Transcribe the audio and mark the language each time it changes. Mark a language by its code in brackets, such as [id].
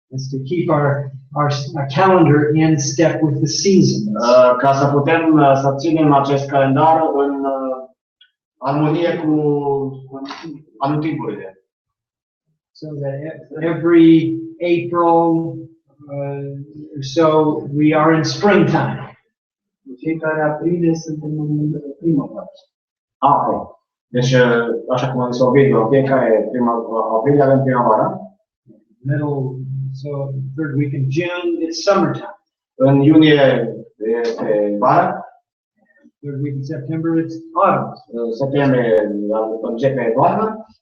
[en] It's to keep our calendar in step with the seasons. [ro] Ca să putem să ținem acest calendar în armonie cu anotimpurile. [en] So that every April, so we are in springtime. [ro] Fiecare aprilie suntem în primăvară. [en] Ok. [ro] Deci, așa cum am zis Ovidiu, fiecare aprilie avem primăvară. [en] Middle, so third week in June, it's summertime. [ro] În iunie este vară. [en] Third week in September, it's autumn. [ro] În septembrie începe toamnă.